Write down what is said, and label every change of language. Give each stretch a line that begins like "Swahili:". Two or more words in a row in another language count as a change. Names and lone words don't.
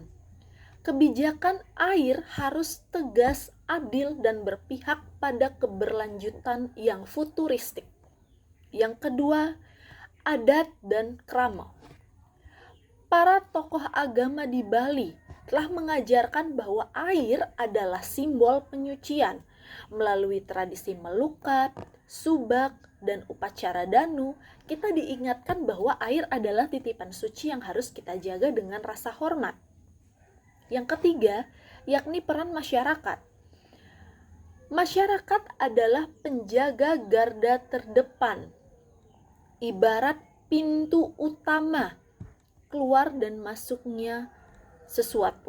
Indonesian: Kebijakan air harus tegas, adil, dan berpihak pada keberlanjutan yang futuristik. Yang kedua, adat dan krama. Para tokoh agama di Bali telah mengajarkan bahwa air adalah simbol penyucian. Melalui tradisi melukat, subak, dan upacara danu, kita diingatkan bahwa air adalah titipan suci yang harus kita jaga dengan rasa hormat. Yang ketiga, yakni peran masyarakat. Masyarakat adalah penjaga garda terdepan, ibarat pintu utama keluar dan masuknya sesuatu.